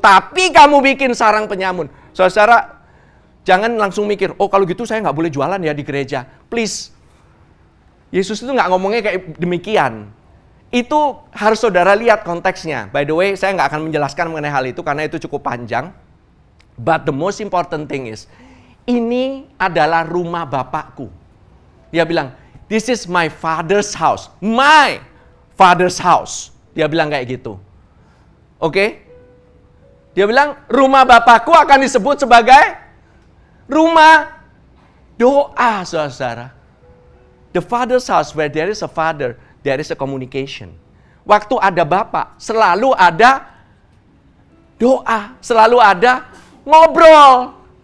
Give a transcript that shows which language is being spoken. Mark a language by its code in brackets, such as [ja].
[id] Tapi kamu bikin sarang penyamun. Saudara, jangan langsung mikir, oh kalau gitu saya nggak boleh jualan ya di gereja. [en] Please. [id] Yesus itu nggak ngomongnya kayak demikian. Itu harus saudara lihat konteksnya. [en] By the way, [id] saya nggak akan menjelaskan mengenai hal itu karena itu cukup panjang. [en] But the most important thing is, [id] ini adalah rumah Bapakku. Dia bilang, [en] this is my father's house. My father's house. [id] Dia bilang kayak gitu. Oke? Dia bilang, rumah Bapakku akan disebut sebagai rumah doa, saudara. [en] The father's house, where there is a father, there is a communication. [id] Waktu ada Bapak, selalu ada doa, selalu ada ngobrol.